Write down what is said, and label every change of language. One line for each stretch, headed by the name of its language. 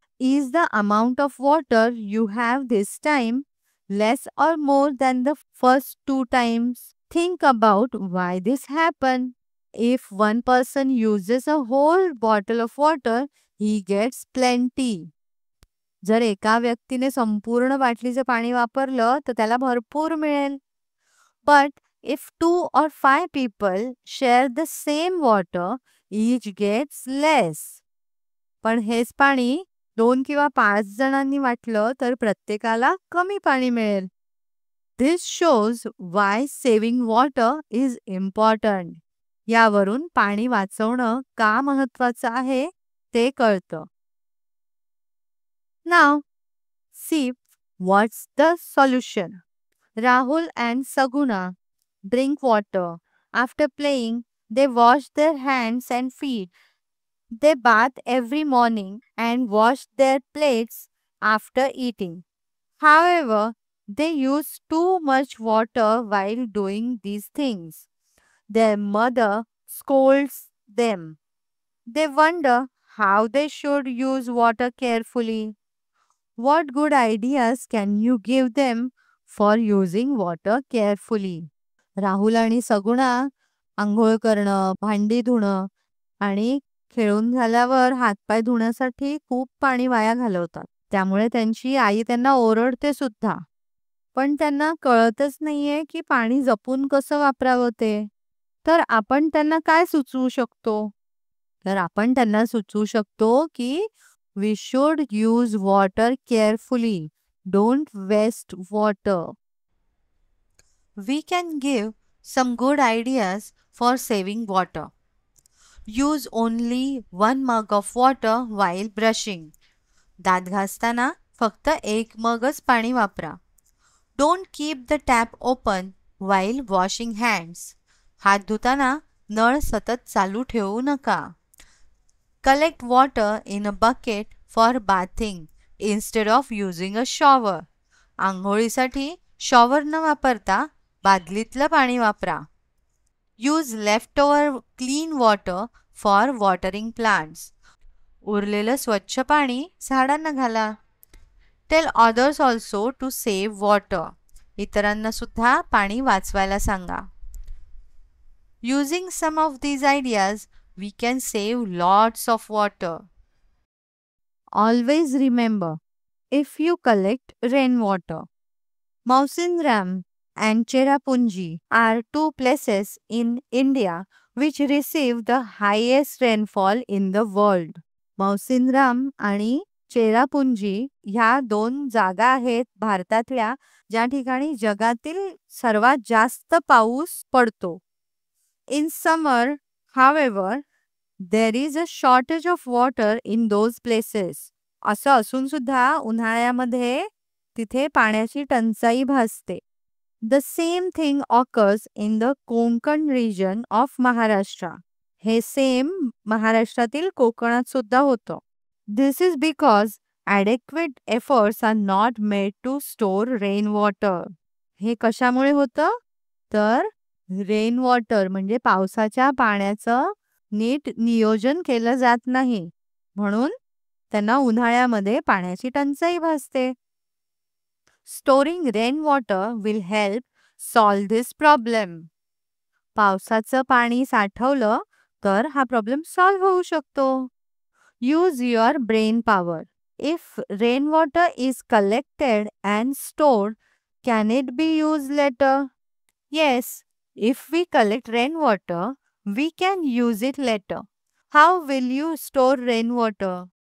English: Is the amount of water you have this time less or more than the first 2 times? Think about why this happened. If one person uses a whole bottle of water, he gets plenty.
Marathi: जर एका व्यक्तीने संपूर्ण बाटलीचं पाणी वापरलं तर त्याला भरपूर मिळेल.
English: But if 2 or 5 people share the same water, each gets less.
Marathi: पण हेच पाणी 2 किंवा 5 जणांनी वाटलं तर प्रत्येकाला कमी पाणी मिळेल.
English: This shows why saving water is important.
Marathi: यावरून पाणी वाचवणं का महत्त्वाचं आहे ते कळतं.
English: Now, see what's the solution. Rahul and Saguna drink water. After playing, they wash their hands and feet. They bath every morning and wash their plates after eating. However, they use too much water while doing these things. Their mother scolds them. They wonder how they should use water carefully. What good ideas can you give them for using water carefully?
Marathi: Rahul आणि सगुणा अंघोळ करणं, भांडी धुणं आणि खेळून झाल्यावर हातपाय धुण्यासाठी खूप पाणी वाया घालवतात. त्यामुळे त्यांची आई त्यांना ओरडते सुद्धा. पण त्यांना कळतच नाहीये की पाणी जपून कसं वापरावं ते. तर आपण त्यांना काय सुचवू शकतो? तर आपण त्यांना सुचवू शकतो की
English: we should use water carefully. Don't waste water. We can give some good ideas for saving water. Use only 1 mug of water while brushing.
Marathi: दात घासताना फक्त 1 मगच पाणी वापरा.
English: Don't keep the tap open while washing hands.
Marathi: हात धुताना नळ सतत चालू ठेवू नका.
English: Collect water in a bucket for bathing instead of using a shower.
Marathi: आंघोळीसाठी शॉवर न वापरता बादलीतलं पाणी वापरा.
English: Use leftover clean water for watering plants.
Marathi: उरलेलं स्वच्छ पाणी झाडांना घाला.
English: Tell others also to save water.
Marathi: इतरांना सुद्धा पाणी वाचवायला सांगा.
English: Using some of these ideas, we can save lots of water. Always remember, if you collect rainwater, Mausinram and Cherrapunji are two places in India which receive the highest rainfall in the world.
Marathi: Mausinram आणि चेरापुंजी ह्या 2 जागा आहेत भारतातल्या ज्या ठिकाणी जगातील सर्वात जास्त पाऊस पडतो.
English: In summer, however, there is a shortage of water in those places.
Marathi: असं असून सुद्धा उन्हाळ्यामध्ये तिथे पाण्याची टंचाई भासते.
English: The same thing occurs in the Konkan region of Maharashtra.
Marathi: हे सेम महाराष्ट्रातील कोकणात सुद्धा होतं.
English: This is because adequate efforts are not made to store rainwater.
Marathi: हे कशामुळे होतं? तर रेनवॉटर म्हणजे पावसाच्या पाण्याचं नीट नियोजन केलं जात नाही. म्हणून त्यांना उन्हाळ्यामध्ये पाण्याची टंचाई भासते.
English: Storing rainwater will help solve this problem.
Marathi: पावसाचं पाणी साठवलं तर हा प्रॉब्लेम सॉल्व्ह होऊ शकतो.
English: Use your brain power. If rainwater is collected and stored, can it be used later? Yes, if we collect rainwater, we can use it later. How will you store rainwater?